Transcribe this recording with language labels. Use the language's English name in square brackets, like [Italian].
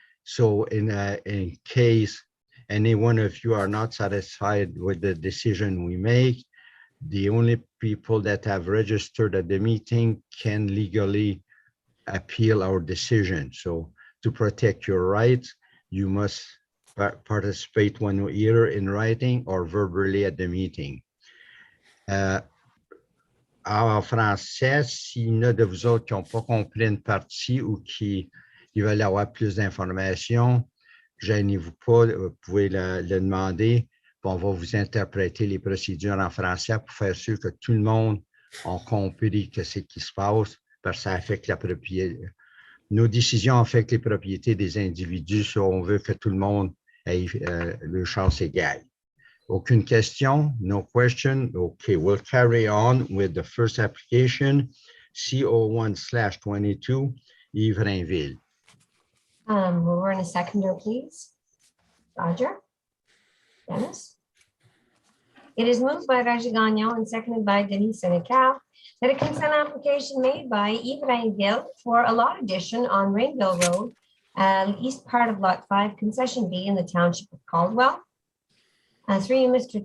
[English] So in case any one of you are not satisfied with the decision we make, the only people that have registered at the meeting can legally appeal our decision. So to protect your rights, you must participate when either in writing or verbally at the meeting. [French] En français, s'il y en a de vous autres qui n'ont pas compris une partie ou qui veulent avoir plus d'informations, gênez-vous pas, vous pouvez le demander, puis on va vous interpréter les procédures en français pour faire sûr que tout le monde a compris ce qui se passe, parce que ça affecte la propriété. Nos décisions affectent les propriétés des individus, so on veut que tout le monde ait le chance égale. Aucune question? [English] No question? Okay, we'll carry on with the first application, C01/22, Yves Rainville. Mover and a seconder, please. Roger. Dennis. It is moved by Raji Gagnon and seconded by Denise Senecal that a consent application made by Yves Rainville for a lot addition on Rainville Road, east part of Lot 5, Concession B in the Township of Caldwell, Through you, Mr.